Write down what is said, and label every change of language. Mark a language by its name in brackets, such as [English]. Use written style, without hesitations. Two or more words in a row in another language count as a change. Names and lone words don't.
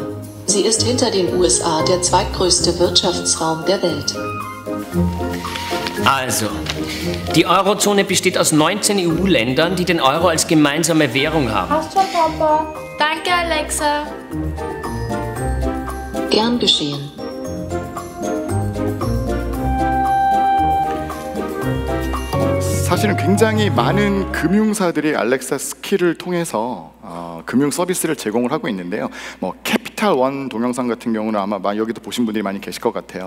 [German] Sie ist hinter den USA der zweitgrößte Wirtschaftsraum der Welt. Also, die Eurozone besteht aus 19 EU-Ländern, die den Euro als gemeinsame Währung haben. Passt schon, Papa. Danke, Alexa. Gern geschehen. [Korean] 사실은 굉장히 많은 금융사들이 알렉사 스킬을 통해서 금융 서비스를 제공을 하고 있는데요. 뭐 캐피탈 원 동영상 같은 경우는 아마 여기도 보신 분들이 많이 계실 것 같아요.